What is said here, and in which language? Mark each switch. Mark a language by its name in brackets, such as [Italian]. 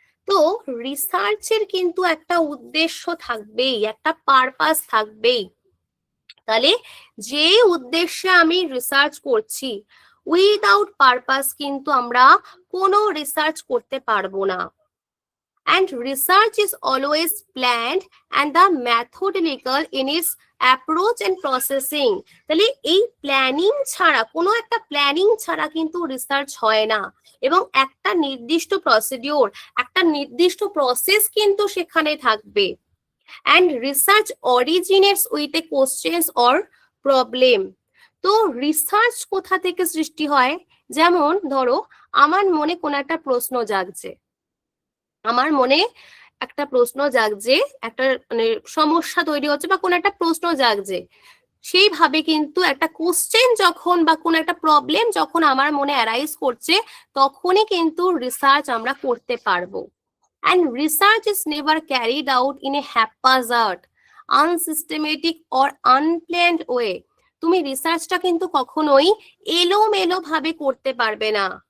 [Bangla] তো রিসার্চের কিন্তু একটা উদ্দেশ্য থাকবেই, একটা পারপাস থাকবেই। তাহলে যে উদ্দেশ্যে আমি রিসার্চ করছি, উইদাউট পারপাস কিন্তু আমরা কোনো রিসার্চ করতে পারবো না। [English] And research is always planned and the methodical in its approach and processing. [Bangla] তাহলে এই প্ল্যানিং ছাড়া, কোনো একটা প্ল্যানিং ছাড়া কিন্তু রিসার্চ হয় না, এবং একটা নির্দিষ্ট প্রসিডিওর, একটা নির্দিষ্ট প্রসেস কিন্তু সেখানে থাকবে। [English] And research originates with a questions or problem. [Bangla] তো রিসার্চ কোথা থেকে সৃষ্টি হয়? যেমন ধরো, আমার মনে কোনো একটা প্রশ্ন জাগছে, আমার মনে একটা প্রশ্ন জাগছে, একটা মানে সমস্যা তৈরি হচ্ছে বা কোনো একটা প্রশ্ন জাগছে, সেইভাবে কিন্তু একটা কোশ্চেন যখন বা কোনো একটা প্রবলেম যখন আমার মনে অ্যারাইজ করছে, তখনই কিন্তু রিসার্চ আমরা করতে পারবো। [English] And research is never carried out in a haphazard, unsystematic or unplanned way. [Bangla] তুমি রিসার্চটা কিন্তু কখনোই এলোমেলো ভাবে করতে পারবে না।